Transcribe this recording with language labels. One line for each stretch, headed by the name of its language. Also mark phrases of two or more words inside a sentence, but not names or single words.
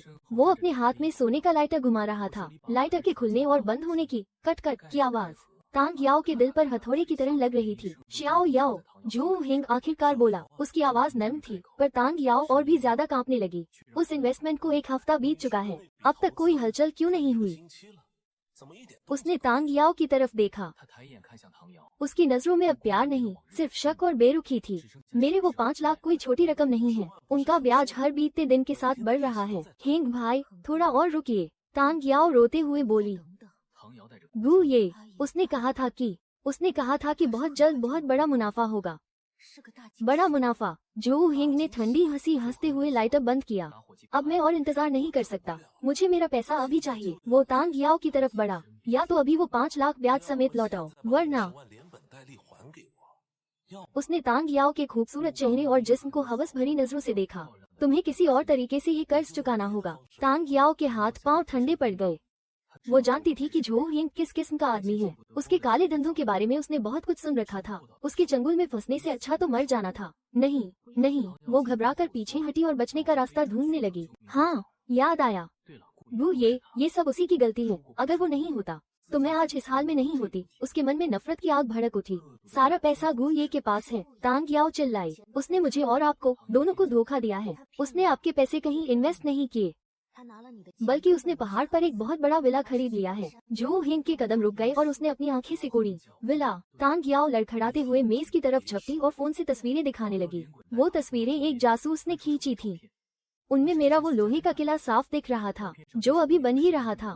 Hindi: वो अपने हाथ में सोने का लाइटर घुमा रहा था। लाइटर के खुलने और बंद होने की कट कट की आवाज तांग याओ के दिल पर हथौड़े की तरह लग रही थी। श्याओ याओ, जो हिंग आखिरकार बोला। उसकी आवाज नरम थी पर तांग याओ और भी ज्यादा कांपने लगी। उस इन्वेस्टमेंट को 1 हफ्ता बीत चुका है, अब तक कोई हलचल क्यों नहीं हुई? उसने तांग याओ की तरफ देखा।
Chinese: 他抬眼看向唐瑶，
Hindi: उसकी नजरों में अब प्यार नहीं, सिर्फ शक और बेरुखी थी। मेरे वो 5 लाख कोई छोटी रकम नहीं है। उनका ब्याज हर बीतते दिन के साथ बढ़ रहा है। हिंग भाई, थोड़ा और रुकिए, तांग याओ रोते हुए बोली।
Chinese: 唐瑶带着
Hindi: गु ये, उसने कहा था कि बहुत जल्द बहुत बड़ा मुनाफा होगा।
Chinese: 是个大惊
Hindi: बड़ा मुनाफा। जो हिंग ने ठंडी हंसी हंसते हुए लाइटर बंद किया।
Chinese: 打火机
Hindi: अब मैं और इंतजार नहीं कर सकता, मुझे मेरा पैसा अभी चाहिए। वो तांग याओ की तरफ बढ़ा। या तो अभी वो 5 लाख ब्याज समेत लौटाओ, वरना।
Chinese: 万连本带利还给我。
Hindi: उसने तांग याओ के खूबसूरत चेहरे और जिस्म को हवस भरी नजरों से देखा। तुम्हें किसी और तरीके से ये कर्ज चुकाना होगा। तांग याओ के हाथ पांव ठंडे पड़ गए। वो जानती थी कि जो हिंग किस किस्म का आदमी है। उसके काले धंधों के बारे में उसने बहुत कुछ सुन रखा था। उसके चंगुल में फंसने से अच्छा तो मर जाना था। नहीं, वो घबराकर पीछे हटी और बचने का रास्ता ढूंढने लगी। हाँ, याद आया।
Chinese: 对了，顾
Hindi: वो ये सब उसी की गलती है। अगर वो नहीं होता तो मैं आज इस हाल में नहीं होती। उसके मन में नफरत की आग भड़क उठी। सारा पैसा गु ये के पास है, तांग याओ चिल्लाई। उसने मुझे और आपको दोनों को धोखा दिया है। उसने आपके पैसे कहीं इन्वेस्ट नहीं किए,
Chinese: 他拿了你的钱
Hindi: बल्कि उसने पहाड़ पर एक बहुत बड़ा विला खरीद लिया है। जो हिंग के कदम रुक गए और उसने अपनी आंखें सिकोड़ी। विला। तांग याओ लड़खड़ाते हुए मेज की तरफ झपटी और फोन से तस्वीरें दिखाने लगी। वो तस्वीरें एक जासूस ने खींची थी। उनमें मेरा वो लोहे का किला साफ दिख रहा था, जो अभी बन ही रहा था।